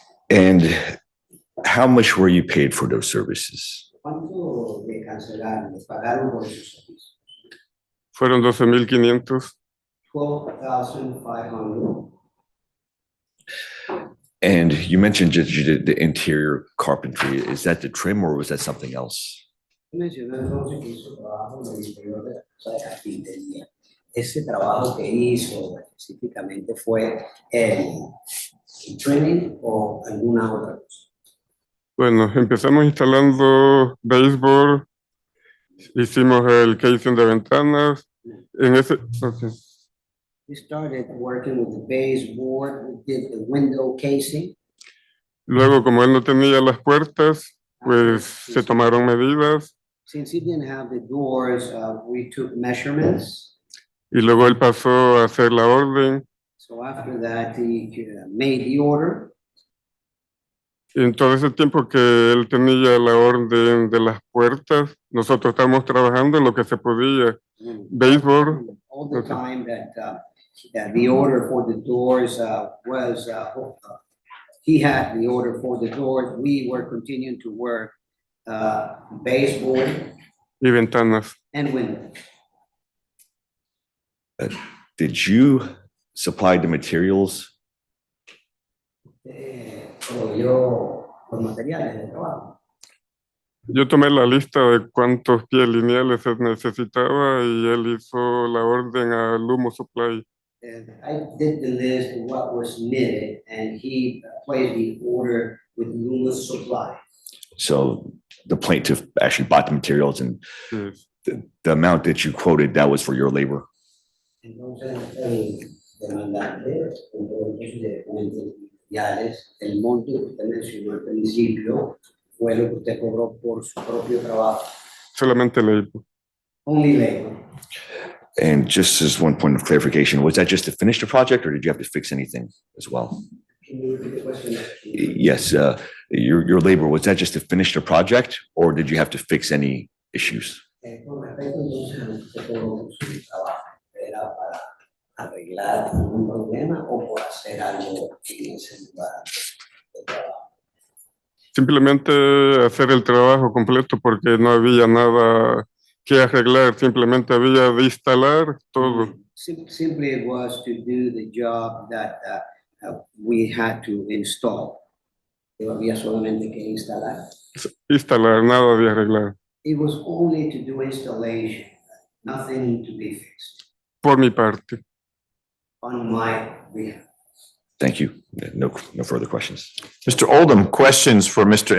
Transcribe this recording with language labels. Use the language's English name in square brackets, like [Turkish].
[English] And how much were you paid for those services? [Spanish] ¿Cuánto le cancelaron, le pagaron por esos servicios? Fueron 12,500. [English] 12,500. And you mentioned that you did the interior carpentry. Is that the trim or was that something else? [Spanish] Mencionó entonces que hizo trabajo en el interior de la casa de carpintería. Ese trabajo que hizo específicamente fue el trimming o alguna otra cosa. Bueno, empezamos instalando baseboard, hicimos el casing de ventanas. En ese, ok. [English] We started working with the baseboard, we did the window casing. [Spanish] Luego, como él no tenía las puertas, pues se tomaron medidas [English] Since he didn't have the doors, we took measurements. [Spanish] y luego él pasó a hacer la orden. [English] So after that, he made the order. [Spanish] Y en todo ese tiempo que él tenía la orden de las puertas, nosotros estábamos trabajando en lo que se podía. [English] Baseboard. All the Okay. time that the order for the doors was, he had the order for the doors, we were continuing to work baseboard [Spanish] Y ventanas. [English] and windows. Did you supply the materials? [Spanish] Proveyó los materiales de trabajo. Yo tomé la lista de cuántos pies lineales se necesitaba y él hizo la orden a Lumo Supply. [English] And I did the list of what was needed, and he placed the order with Loomis Supply. So the plaintiff actually bought the materials and Yes. the amount that you quoted, that was for your labor. [Spanish] Entonces, el demandante, con todos los documentos materiales, el monto que usted mencionó al principio, fue lo que usted cobró por su propio trabajo. Solamente labor. [English] Only labor. And just as one point of clarification, was that just to finish the project or did you have to fix anything as well? Can you repeat the question? Yes, your labor, was that just to finish the project or did you have to fix any issues? [Spanish] Con respecto entonces a lo que usted cobró por su trabajo, ¿era para arreglar algún problema o por hacer algo en ese lugar de trabajo? Simplemente hacer el trabajo completo porque no había nada que arreglar, simplemente había de instalar todo. [English] Simply it was to do the job that we had to install. [Spanish] Pero había solamente que instalar. Instalar, nada de arreglar. [English] It was only to do installation, nothing to be fixed [Spanish] Por mi parte. [English] on my behalf. Thank you. No further questions. Mr. Oldham, questions for Mr.